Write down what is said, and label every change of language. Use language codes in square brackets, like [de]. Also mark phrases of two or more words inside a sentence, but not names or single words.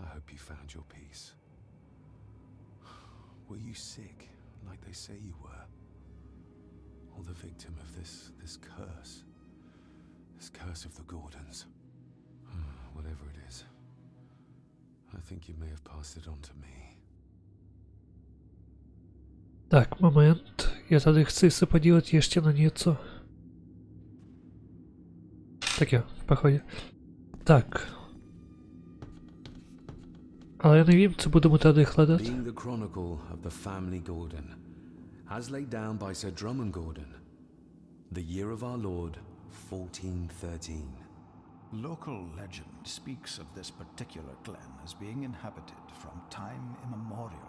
[en] hope you found your peace. Were you sick, like they say you were? Or the victim of this curse? This curse of the Gordons? Whatever it is, I think you may have passed it on to me. [cs] Tak, moment. Я tady chci se podívat ještě na něco. Tak jo, v pohodě. Tak. Ale já nevím, co budeme tady hledat. [en] Being the chronicle of the family Gordon, as laid down by Sir Drummond Gordon, the year of our Lord, 1413. Local legend speaks of this particular glen as being inhabited from time immemorial.